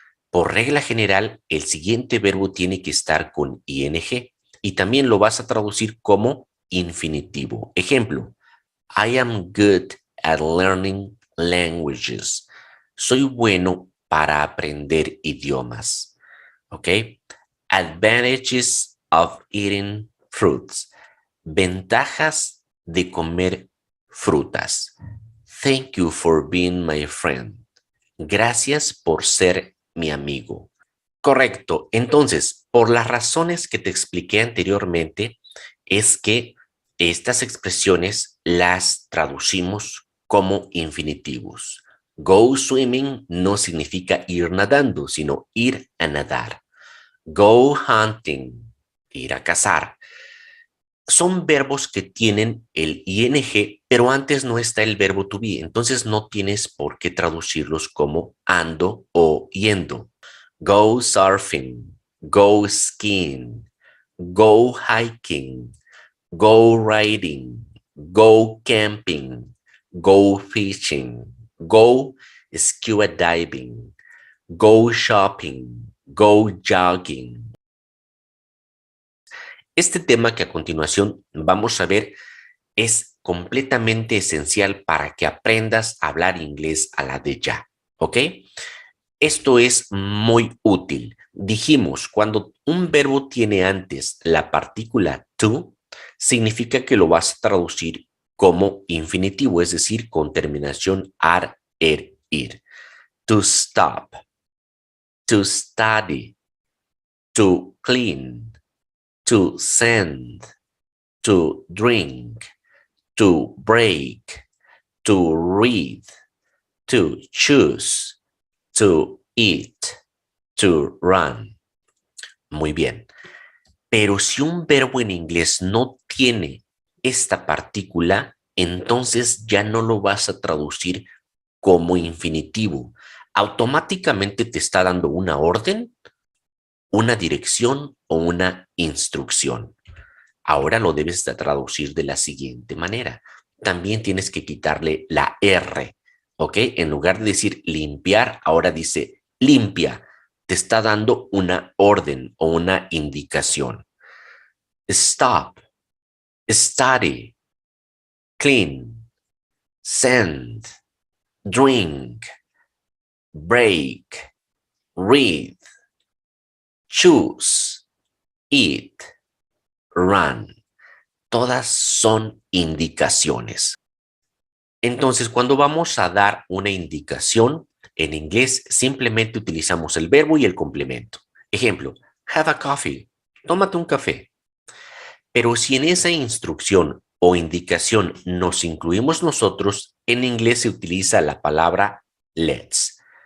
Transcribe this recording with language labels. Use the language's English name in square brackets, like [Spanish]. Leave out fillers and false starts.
[Spanish] Por regla general, el siguiente verbo tiene que estar con ing y también lo vas a traducir como infinitivo. [English] Ejemplo, I am good at learning languages. [Spanish] Soy bueno para aprender idiomas. ¿Ok? [English] Advantages of eating fruits. [Spanish] Ventajas de comer frutas. [English] Thank you for being my friend. [Spanish] Gracias por ser mi amigo. Correcto. Entonces, por las razones que te expliqué anteriormente, es que estas expresiones las traducimos como infinitivos. [English] Go swimming [Spanish] no significa ir nadando, sino ir a nadar. [English] Go hunting, [Spanish] ir a cazar. Son verbos que tienen el ing, pero antes no está el verbo to be, entonces no tienes por qué traducirlos como ando o yendo. [English] Go surfing, go skiing, go hiking, go riding, go camping, go fishing, go scuba diving, go shopping, go jogging. [Spanish] Este tema que a continuación vamos a ver es completamente esencial para que aprendas a hablar inglés a la de ya, ¿ok? Esto es muy útil. Dijimos, cuando un verbo tiene antes la partícula to, significa que lo vas a traducir como infinitivo, es decir, con terminación ar, ir. [English] To stop, to study, to clean, to send, to drink, to break, to read, to choose, to eat, to run. [Spanish] Muy bien. Pero si un verbo en inglés no tiene esta partícula, entonces ya no lo vas a traducir como infinitivo. Automáticamente te está dando una orden, una dirección o una instrucción. Ahora lo debes de traducir de la siguiente manera. También tienes que quitarle la R, ¿ok? En lugar de decir limpiar, ahora dice limpia. Te está dando una orden o una indicación. [English] Stop, study, clean, send, drink, break, read, choose, eat, run. [Spanish] Todas son indicaciones. Entonces, cuando vamos a dar una indicación en inglés, simplemente utilizamos el verbo y el complemento. Ejemplo, [English] have a coffee. [Spanish] Tómate un café. Pero si en esa instrucción o indicación nos incluimos nosotros, en inglés se utiliza la palabra let's.